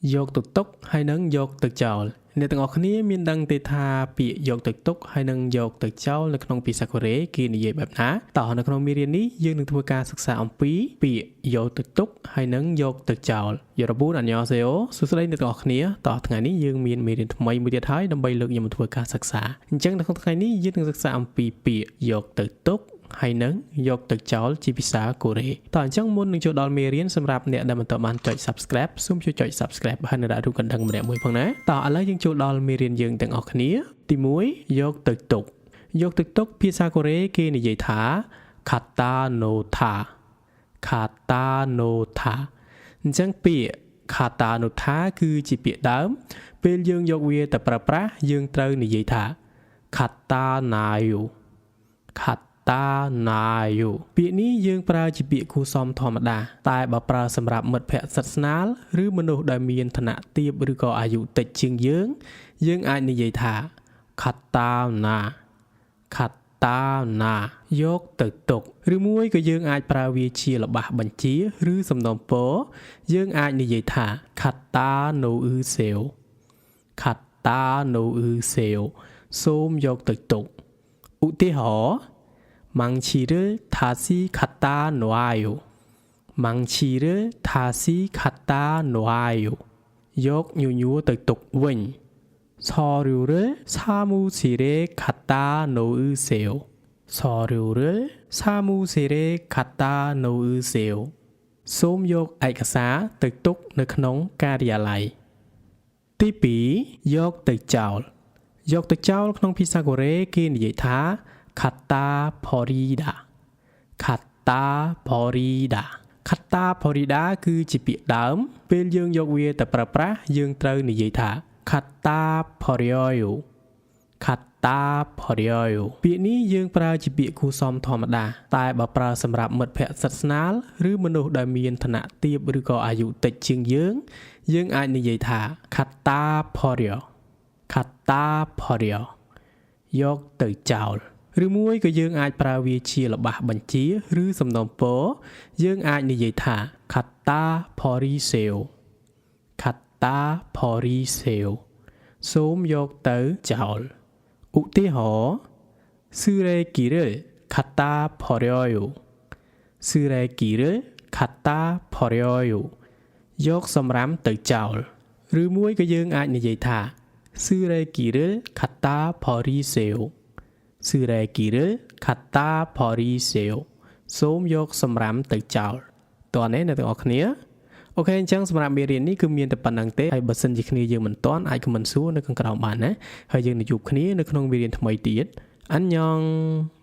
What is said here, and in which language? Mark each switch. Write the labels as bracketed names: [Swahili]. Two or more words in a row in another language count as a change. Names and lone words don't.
[Khmer] យកទៅទុកហើយនឹងយកទៅចោលអ្នកទាំងអស់គ្នាមានដឹងទេថាពាក្យយកទៅទុកហើយនឹងយកទៅចោលនៅក្នុងភាសាកូរ៉េគេនិយាយបែបណាតោះនៅក្នុងមេរៀននេះយើងនឹងធ្វើការសិក្សាអំពីពា ក្យយកទៅទុកហើយនឹងយកទៅចោល [Korean] 여러분 안녕하세요 [Khmer] សួស្តីអ្នកទាំងអស់គ្នាតោះថ្ងៃនេះយើងមានមេរៀនថ្មីមួយទៀតហើយដើម្បីលើកយកមកធ្វើការសិក្សាអញ្ចឹង នៅក្នុងថ្ងៃនេះយើងនឹងសិក្សាអំពីពាក្យយកទៅទុកហើយនឹងយកទៅចោលជាភាសាកូរ៉េតោះអញ្ចឹងមុននឹង ចូលដល់មេរៀនសម្រាប់អ្នកដែលមិនទាន់បានចុច Subscribe សូមជួយចុច Subscribe ហើយនឹងដាក់រូបកណ្ដឹងម្នាក់មួយផងណាតោះឥឡូវយើងចូលដល់មេរៀនយើងទាំងអស់គ្នាទី1យកទៅទុកយកទៅទុកភាសាកូរ៉េគេនិយាយថា [Korean] 갖다 놓다 갖다 놓다 [Khmer] អញ្ចឹងពាក្យ [Korean] 갖다 놓다 [Khmer] គឺជាពាក្យដើមពេលយើងយកវាទៅប្រើប្រាស់យើងត្រូវនិយាយថា [Korean] 갖다 놔요 갖다 놔요 [Khmer] ពាក្យនេះយើងប្រើជាពាក្យគួរសមធម្មតាតែបើប្រើសម្រាប់មិត្តភក្តិសិតស្នាលឬមនុស្សដែលមានឋានៈទាបឬក៏អាយុតិចជាងយើងអាចនិយាយថា [Korean] 갖다 놔 갖다 놔 [Khmer] យកទៅទុកឬមួយក៏យើងអាចប្រើវាជាល្បះបញ្ជាឬសំណូមពរយើងអាចនិយាយថា [Korean] 갖다 놓으세요 갖다 놓으세요 [Khmer] សូមយកទៅទុកឧទាហរណ៍ [Korean] 망치를 다시 갖다 놔요 망치를 다시 갖다 놔요 [Khmer] យកញញួរទៅទុកវិញ [Korean] 서류를 사무실에 갖다 놓으세요 서류를 사무실에 갖다 놓으세요 [Khmer] សូមយកឯកសារទៅទុកនៅក្នុងការិយាល័យទី2យកទៅចោលយកទៅចោលក្នុងភាសាកូរ៉េគេនិយាយថា [Korean] 갖다 버리다 갖다 버리다 갖다 버리다 [Khmer] គឺជាពាក្យដើមពេលយើងយកវាទៅប្រើប្រាស់យើងត្រូវនិយាយថា [Korean] 갖다 버려요 갖다 [Khmer] 버려요 ពាក្យនេះយើងប្រើជាពាក្យគួរសមធម្មតាតែបើប្រើសម្រាប់មិត្តភក្តិសិតស្នាលឬមនុស្សដែលមានឋានៈទាបឬក៏អាយុតិចជាងយើងអាចនិយាយថា [Korean] 갖다 버려 갖다 버려 [Khmer] យកទៅចោលឬមួយក៏យើងអាចប្រើវាជាល្បះបញ្ជាឬសំណូមពរយើងអាចនិយាយថា [Korean] 갖다 버리세요 갖다 버리세요 [Khmer] សូមយកទៅចោលឧទាហរណ៍ [Korean] 쓰레기를 갖다 버려요 쓰레기를 갖다 버려요 [Khmer] យកសំរាមទៅចោលឬមួយក៏យើងអាចនិយាយថា [Korean] 쓰레기를 갖다 버리세요 쓰레기를 갖다 버리세요 [Khmer] សូមយកសំរាមទៅចោលតោះនេះអ្នកទាំងអស់គ្នាអូខេអញ្ចឹងសម្រាប់មេរៀននេះគឺមានតែប៉ុណ្្នឹងទេហើយបើសិនជាគ្នាយើងមិនទាន់អាចខមមិនសួរនៅខាងក្រោមបានណាហើយយើងនឹងជួបគ្នានៅក្នុងមេរៀនថ្មីទៀតអញ្ញង